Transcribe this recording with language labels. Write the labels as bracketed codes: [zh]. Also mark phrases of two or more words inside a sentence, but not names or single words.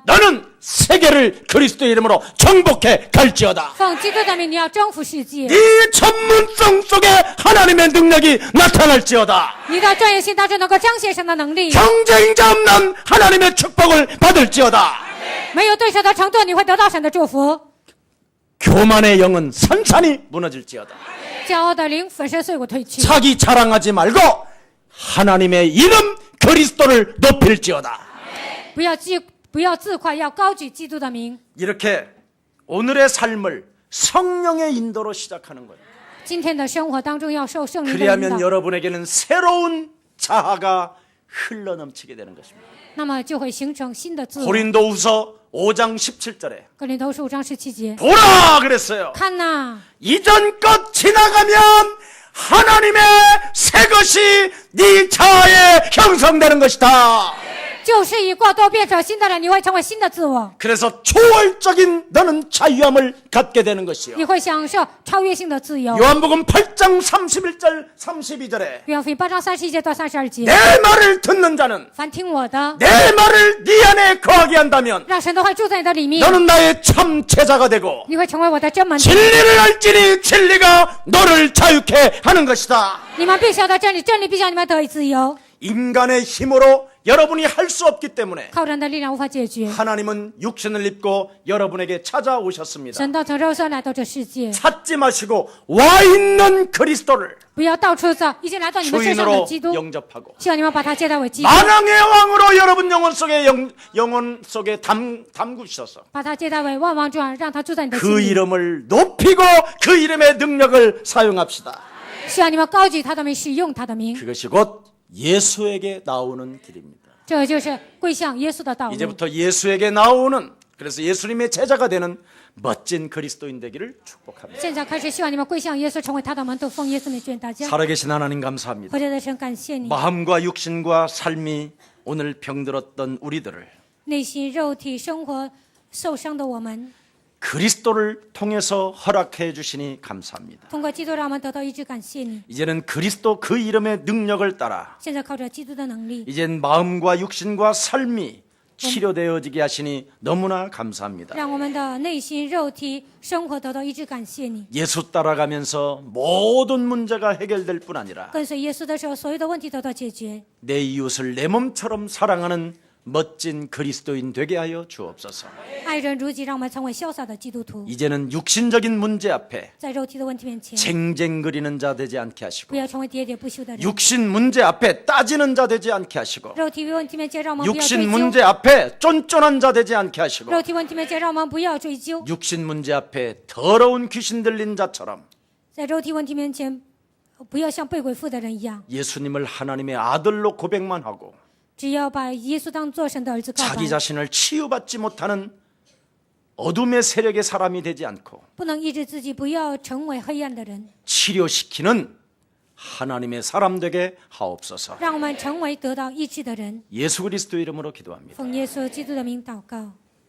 [ko] 너는 세계를 그리스도의 이름으로 정복해 갈지어다. [zh] 奉基督的名，你要征服世界。 [ko] 네 전문성 속에 하나님의 능력이 나타날지어다. [zh] 你的专业性当中能够彰显神的能力。 [ko] 경쟁자 없는 하나님의 축복을 받을지어다. [zh] 没有对手的程度，你会得到神的祝福。 [ko] 교만의 영은 산산이 무너질지어다. [zh] 骄傲的灵粉身碎骨退去。 [ko] 자기 자랑하지 말고 하나님의 이름 그리스도를 높일지어다. [zh] 不要自夸，要高举基督的名。 [ko] 이렇게 오늘의 삶을 성령의 인도로 시작하는 거예요. [zh] 今天的生活当中要受圣灵的引 [ko] 그리하면 [zh] 导， [ko] 여러분에게는 새로운 자아가 흘러넘치게 되는 것입니다. [zh] 那么就会形成新的自我。 [ko] 고린도후서 5장 17절에 [zh] 格林头书5章17节， [ko] 보라 그랬어요. [zh] 看呐， [ko] 이전 것 지나가면 하나님의 새 것이 네 자아에 형성되는 것이다. [zh] 旧事已过，都变成新的了，你会成为新的自我， [ko] 그래서 초월적인 너는 자유함을 갖게 되는 것이요. [zh] 你会享受超越性的自由。 [ko] 요한복음 8장 31절 32절에 [zh] 约翰福音8章31节到32节， [ko] 내 말을 듣는 자는 [zh] 凡听我的， [ko] 내 말을 네 안에 거하게 한다면 [zh] 让神的话住在你的里面， [ko] 너는 나의 참 제자가 되고 [zh] 你会成为我的真门徒。 [ko] 진리를 알지니 진리가 너를 자유케 하는 것이다. [zh] 你们必晓得真理，真理必叫你们得以自由。 [ko] 인간의 힘으로 여러분이 할 수 없기 때문에 [zh] 靠人的力量无法解决， [ko] 하나님은 육신을 입고 여러분에게 찾아오셨습니다. [zh] 神道成肉身来到这世界， [ko] 찾지 마시고 와 있는 그리스도를 [zh] 不要到处找，已经来到你们身上的 [ko] 주인으로 [zh] 基督， [ko] 영접하고 [zh] 希望你们把他接待为基督， [ko] 만왕의 왕으로 여러분 영혼 속에 담그셔서 [zh] 把他接待为万王之王，让他住在你的心 [ko] 그 [zh] 里。 [ko] 이름을 높이고 그 이름의 능력을 사용합시다. [zh] 希望你们高举他的名，使用他的名， [ko] 그것이 곧 예수에게 나오는 길입니다. [zh] 这就是归向耶稣的道路。 [ko] 이제부터 예수에게 나오는, 그래서 예수님의 제자가 되는 멋진 그리스도인 되기를 축복합니다. [zh] 现在开始，希望你们归向耶稣，成为他的门徒，奉耶稣名劝大家。 [ko] 살아계신 하나님 감사합니다. [zh] 活着的神，感谢你， [ko] 마음과 육신과 삶이 오늘 병들었던 우리들을 [zh] 内心、肉体、生活受伤的我们， [ko] 그리스도를 통해서 허락해 주시니 감사합니다. [zh] 通过基督让我们得到医治，感谢你。 [ko] 이제는 그리스도 그 이름의 능력을 따라 [zh] 现在靠着基督的能力， [ko] 이젠 마음과 육신과 삶이 치료되어지게 하시니 너무나 감사합니다. [zh] 让我们的内心、肉体、生活得到医治，感谢你。 [ko] 예수 따라가면서 모든 문제가 해결될 뿐 아니라 [zh] 跟随耶稣的时候，所有的问题得到解决。 [ko] 내 이웃을 내 몸처럼 사랑하는 멋진 그리스도인 되게 하여 주옵소서. [zh] 爱人如己，让我们成为潇洒的基督徒。 [ko] 이제는 육신적인 문제 앞에 [zh] 在肉体的问题面前， [ko] 쟁쟁거리는 자 되지 않게 [zh] 不 [ko] 하시고 [zh] 要成为喋喋不休的人。 [ko] 육신 문제 앞에 따지는 자 되지 않게 하시고 [zh] 肉体问题面前，让我们不要追 [ko] 육신 [zh] 究； [ko] 문제 앞에 쫀쫀한 자 되지 않게 하시고 [zh] 肉体问题面前，让我们不要追究； [ko] 육신 문제 앞에 더러운 귀신 들린 자처럼 [zh] 在肉体问题面前，不要像被鬼附的人一样， [ko] 예수님을 하나님의 아들로 고백만 하고 [zh] 只要把耶稣当作神的儿子告白， [ko] 자기 자신을 치유받지 못하는 어둠의 세력의 사람이 되지 않고 [zh] 不能抑制自己，不要成为黑暗的人， [ko] 치료시키는 하나님의 사람 되게 하옵소서. [zh] 让我们成为得到医治的人。 [ko] 예수 그리스도 이름으로 기도합니다. [zh] 奉耶稣基督的名祷告。